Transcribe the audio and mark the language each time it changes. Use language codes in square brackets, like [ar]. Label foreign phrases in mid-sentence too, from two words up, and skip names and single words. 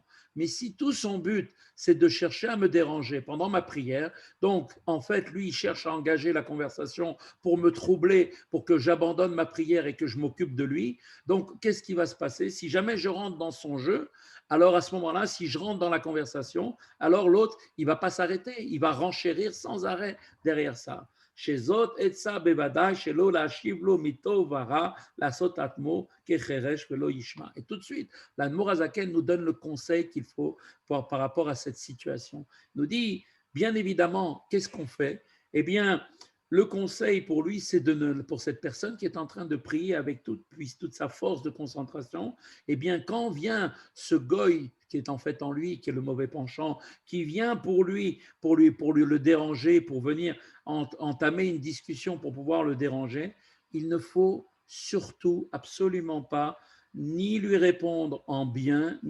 [fr] Mais si tout son but, c'est de chercher à me déranger pendant ma prière, donc en fait, lui, il cherche à engager la conversation pour me troubler, pour que j'abandonne ma prière et que je m'occupe de lui. Donc, qu'est-ce qui va se passer? Si jamais je rentre dans son jeu, alors à ce moment-là, si je rentre dans la conversation, alors l'autre, il ne va pas s'arrêter, il va renchérir sans arrêt derrière ça. [he] שזאת עצה בוודאי שלא להשיב לו מטוב ורע לעשות עצמו כחירש ולא ישמע. [fr] Et tout de suite, l'Admor Azaken nous donne le conseil qu'il faut par rapport à cette situation. Il nous dit, bien évidemment, qu'est-ce qu'on fait? Eh bien, le conseil pour lui, c'est pour cette personne qui est en train de prier avec toute sa force de concentration, eh bien, quand vient ce goy qui est en fait en lui, qui est le mauvais penchant, qui vient pour lui le déranger, pour venir entamer une discussion pour pouvoir le déranger, il ne faut surtout absolument pas ni lui répondre en bien ni en mal.